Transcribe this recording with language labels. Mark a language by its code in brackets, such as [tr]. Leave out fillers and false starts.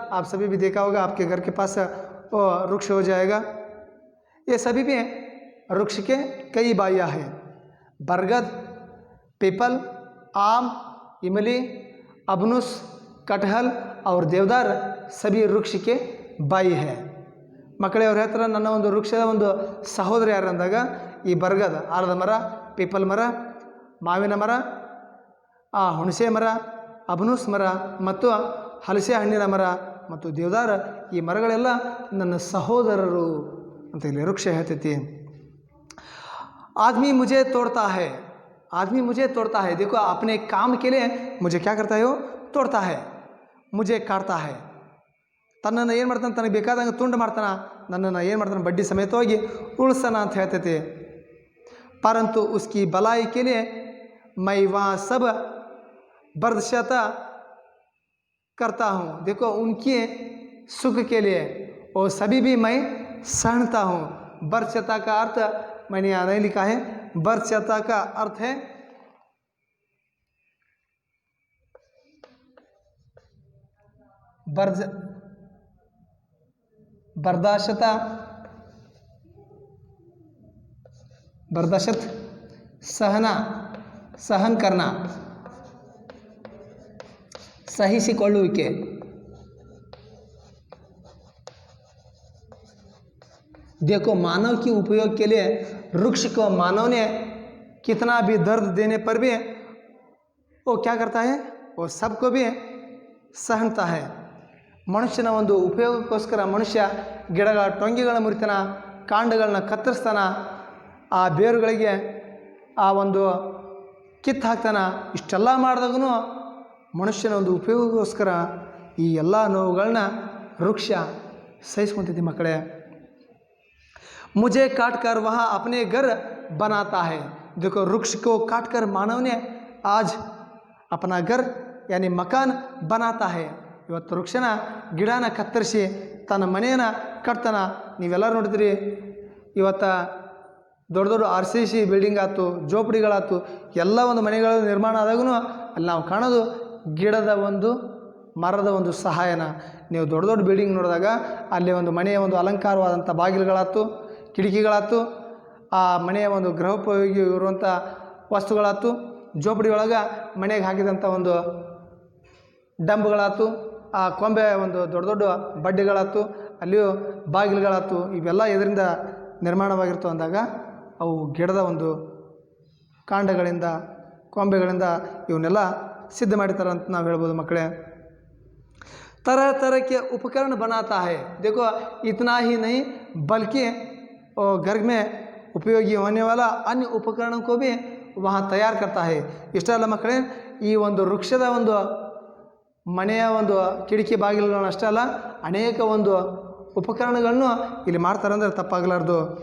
[hi] आप सभी भी देखा होगा, आपके घर के पास वो वृक्ष हो जाएगा. ये सभी भी वृक्ष के कई बाइयाँ हैं. बरगद, पीपल, आम, इमली, अबनुस, कटहल और देवदार सभी वृक्ष के बाई है. [kn] ಮಕ್ಕಳೇ, ಅವ್ರ ಹತ್ರ ನನ್ನ ಒಂದು ವೃಕ್ಷದ ಒಂದು ಸಹೋದರ ಯಾರು ಅಂದಾಗ ಈ ಬರಗದ ಆಲದ ಮರ, ಪೀಪಲ್ ಮರ, ಮಾವಿನ ಮರ, ಹುಣಸೆ ಮರ, ಅಬನೂಸ್ ಮರ ಮತ್ತು ಹಲಸೆ ಹಣ್ಣಿನ ಮರ ಮತ್ತು ದೇವದಾರ, ಈ ಮರಗಳೆಲ್ಲ ನನ್ನ ಸಹೋದರರು ಅಂತ ಇಲ್ಲಿ ವೃಕ್ಷ ಹೇಳ್ತೈತಿ. [hi] आदमी मुझे तोड़ता है. आदमी मुझे तोड़ता है. देखो अपने काम के लिए मुझे क्या करता है, वो तोड़ता है, मुझे काटता है. [kn] ತನ್ನನ್ನು ಏನು ಮಾಡ್ತಾನೆ, ತನಗೆ ಬೇಕಾದಂಗೆ ತುಂಡು ಮಾಡ್ತಾನೆ, ನನ್ನನ್ನು ಏನು ಮಾಡ್ತಾನೆ, ಬಡ್ಡಿ ಸಮೇತವಾಗಿ ಉಳಿಸ್ತಾನ ಅಂತ ಹೇಳ್ತೈತಿ. [hi] परंतु उसकी भलाई के लिए मैं वहाँ सब बर्दाश्त करता हूँ. देखो उनके सुख के लिए वो सभी भी मैं सहता हूँ. बर्दाश्त का अर्थ मैंने यहाँ नहीं लिखा है. बर्दाश्त का अर्थ है बर्दाश्त सहन करना, ಸಹಿಸಿಕೊಳ್ಳುವಿಕೆ. देखो मानव की उपयोग के लिए वृक्ष को मानव ने कितना भी दर्द देने पर भी वो क्या करता है, वो सबको भी सहनता है. [kn] ಮನುಷ್ಯನ ಒಂದು ಉಪಯೋಗಕ್ಕೋಸ್ಕರ ಮನುಷ್ಯ ಗಿಡಗಳ ಟೊಂಗಿಗಳ ಮುರಿತಾನ, ಕಾಂಡಗಳನ್ನ ಕತ್ತರಿಸ್ತಾನ, ಆ ಬೇರುಗಳಿಗೆ ಆ ಒಂದು ಕಿತ್ತು ಹಾಕ್ತಾನ. ಇಷ್ಟೆಲ್ಲ ಮಾಡಿದಾಗೂ ಮನುಷ್ಯನ ಒಂದು ಉಪಯೋಗಕ್ಕೋಸ್ಕರ ಈ ಎಲ್ಲ ನೋವುಗಳನ್ನ ವೃಕ್ಷ ಸಹಿಸ್ಕೊಂತೈತಿ ಮಕ್ಕಳೇ. [hi] मुझे काट कर वहाँ अपने घर बनाता है. देखो वृक्ष को काट कर मानव ने आज अपना घर यानी मकान बनाता है. [kn] ಇವತ್ತು ವೃಕ್ಷನ ಗಿಡನ ಕತ್ತರಿಸಿ ತನ್ನ ಮನೆಯನ್ನು ಕಟ್ತಾನ. ನೀವೆಲ್ಲರೂ ನೋಡಿದ್ರಿ, ಇವತ್ತು ದೊಡ್ಡ ದೊಡ್ಡ RCC ಬಿಲ್ಡಿಂಗ್ ಆಯ್ತು, ಜೋಪಡಿಗಳಾಯ್ತು, ಎಲ್ಲ ಒಂದು ಮನೆಗಳ ನಿರ್ಮಾಣ ಆದಾಗೂ ಅಲ್ಲಿ ನಾವು ಕಾಣೋದು ಗಿಡದ ಒಂದು ಮರದ ಒಂದು ಸಹಾಯನ. ನೀವು ದೊಡ್ಡ ದೊಡ್ಡ ಬಿಲ್ಡಿಂಗ್ ನೋಡಿದಾಗ ಅಲ್ಲಿ ಒಂದು ಮನೆಯ ಒಂದು ಅಲಂಕಾರವಾದಂಥ ಬಾಗಿಲುಗಳಾಯ್ತು, ಕಿಟಕಿಗಳಾಯ್ತು, ಆ ಮನೆಯ ಒಂದು ಗೃಹೋಪಯೋಗಿ ಇರುವಂಥ ವಸ್ತುಗಳಾಯ್ತು, ಜೋಪಡಿ ಒಳಗೆ ಮನೆಗೆ ಹಾಕಿದಂಥ ಒಂದು ಡಂಬ್ಗಳಾಯ್ತು, ಆ ಕೊಂಬೆ ಒಂದು ದೊಡ್ಡ ದೊಡ್ಡ ಬಡ್ಡಿಗಳಾಯ್ತು, ಅಲ್ಲಿಯೂ ಬಾಗಿಲುಗಳಾಯ್ತು, ಇವೆಲ್ಲ ಇದರಿಂದ ನಿರ್ಮಾಣವಾಗಿರ್ತವೆ ಅಂದಾಗ ಅವು ಗಿಡದ ಒಂದು ಕಾಂಡಗಳಿಂದ ಕೊಂಬೆಗಳಿಂದ ಇವನ್ನೆಲ್ಲ ಸಿದ್ಧ ಮಾಡಿರ್ತಾರೆ ಅಂತ ನಾವು ಹೇಳ್ಬೋದು ಮಕ್ಕಳೇ. [hi] तरह तरह के उपकरण बनाता है. देखो इतना ही नहीं बल्कि घर में उपयोगी होने वाला अन्य उपकरणों को भी वहाँ तैयार करता है. [kn] ಇಷ್ಟೇ ಅಲ್ಲ ಮಕ್ಕಳೇ, ಈ ಒಂದು ವೃಕ್ಷದ ಒಂದು ಮನೆಯ ಒಂದು ಕಿಟಕಿ ಬಾಗಿಲುಗಳನ್ನ ಅಷ್ಟೇ ಅಲ್ಲ, ಅನೇಕ ಒಂದು ಉಪಕರಣಗಳನ್ನು ಇಲ್ಲಿ ಮಾಡ್ತಾರೆ ಅಂದರೆ ತಪ್ಪಾಗಲಾರ್ದು.